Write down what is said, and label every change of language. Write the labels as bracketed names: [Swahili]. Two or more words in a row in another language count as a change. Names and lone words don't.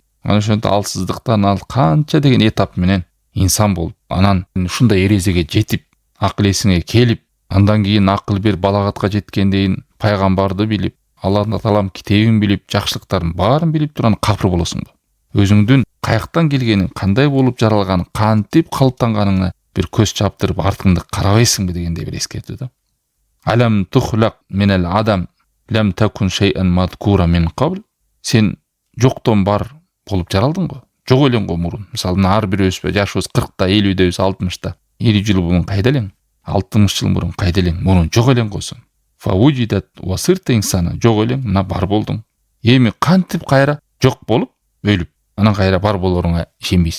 [Kyrgyz] Анан ошентип алсыздыктан ал канча деген этап менен инсан болуп, анан ушундай эрезеге жетип, акыл эсиңе келип, андан кийин акыл бир балагатка жеткенден пайгамбарды билип, Алла Таалам китебин билип, жакшылыктардын баарын билип турган капыр болосуңбу? Өзүңдүн каяктан келгениң, кандай болуп жаралганың, кантип калыптанганыңа бир көз чаптырып артыңды карабайсыңбы дегендей бир эскертүү да. [Arabic] ألم تخلق من آدم لم تكن شيئا مذكورا من قبل. [Kyrgyz] Сен жоктон бар болуп жаралдың го. Жок элең го мурун. Мисалы, ар бирөөбүз жашыбыз 40-та, 50-дөбүз, 60-та. 50 жыл мурун кайда элең? 60 жыл мурун кайда элең? Мурун жок элең госун. [Arabic] فوجدت وصرت إنسانا. [Kyrgyz] Жок элең, мына бар болдуң. Эми кантип кайра жок болуп, өлүп, анан кайра бар болоруңа ишенбейсиң.